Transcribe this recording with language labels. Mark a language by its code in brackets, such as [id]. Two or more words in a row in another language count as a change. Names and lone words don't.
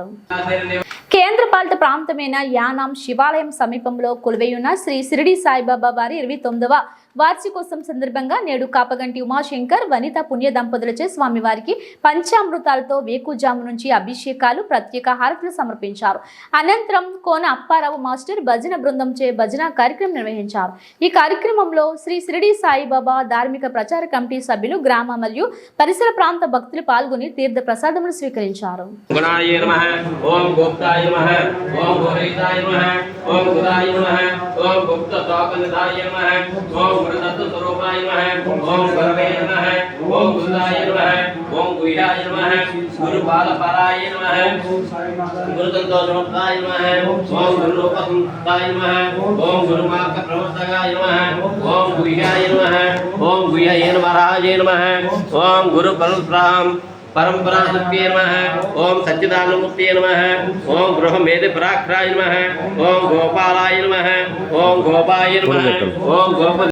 [te] కేంద్రపాలిత ప్రాంతమైన యానాం శివాలయం సమీపంలో కొలువైయున్న శ్రీ షిరిడి సాయిబాబా వారి 29వ వార్షికోత్సవం సందర్భంగా నేడు కాపగంటి ఉమాశంకర్, వనిత పుణ్య దంపతులచే స్వామివారికి పంచామృతాలతో వేకుజాము నుంచి అభిషేకాలు, ప్రత్యేక హారతులు సమర్పించారు. అనంతరం కోన అప్పారావు మాస్టర్ భజన బృందంచే భజన కార్యక్రమం నిర్వహించారు. ఈ కార్యక్రమంలో శ్రీ షిరిడి సాయిబాబా ధార్మిక ప్రచార కమిటీ సభ్యులు, గ్రామ మరియు పరిసర ప్రాంత భక్తులు పాల్గొని తీర్థ ప్రసాదములు స్వీకరించారు. [sa] स्वरूपाय नमः ओम गुरवे नमः ओम गुरुदाय नमः ओम गुह्याय नमः गुरुपालपराय नमः गुरुतंतोषमुक्ताय नमः ओम गुरुरूपसंताय नमः ओम गुरुमार्गप्रवर्तकाय नमः ओम गुह्याय नमः ओम गुह्याय नमः नमः ओम गुरुपरंपरां परंपरा सत्ये नमः ओम सच्चिदानंदमूर्ते नमः ओम गृहमेधि पराक्राय नमः ओम गोपालाय नमः ओम गोपाय नमः ओम गोपाल